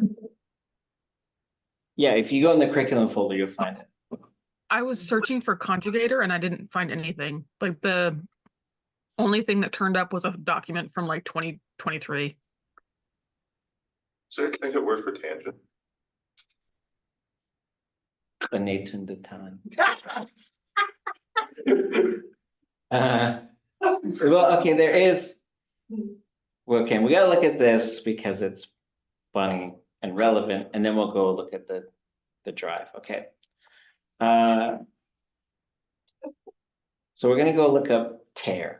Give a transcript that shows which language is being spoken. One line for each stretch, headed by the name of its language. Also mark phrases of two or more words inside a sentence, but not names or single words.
English: Yeah, if you go in the curriculum folder, you'll find it. I was searching for conjugator and I didn't find anything. Like the only thing that turned up was a document from like 2023. Is there a connected word for tangent? ʼatudli.átk. Well, okay, there is. Okay, we gotta look at this because it's funny and relevant, and then we'll go look at the drive. Okay. So we're gonna go look up tear.